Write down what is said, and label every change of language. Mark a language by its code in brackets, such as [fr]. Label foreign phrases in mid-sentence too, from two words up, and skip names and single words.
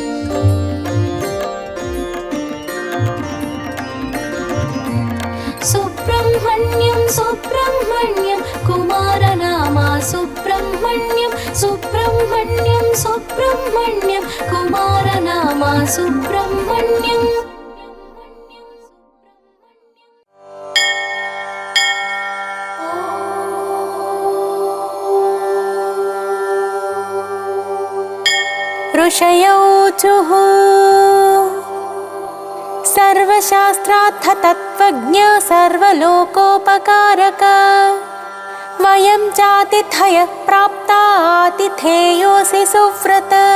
[sa] సుబ్రహ్మణ్యం సుబ్రహ్మణ్యం కుమారనామా సుబ్రహ్మణ్యం, సుబ్రహ్మణ్యం సుబ్రహ్మణ్యం కుమారనామా సుబ్రహ్మణ్యం. ऋषयोचुः सर्वशास्त्रार्थतत्त्वज्ञ सर्वलोकोपकारक, वयं चातिथयः प्राप्ता आतिथेयोऽसि सुव्रत.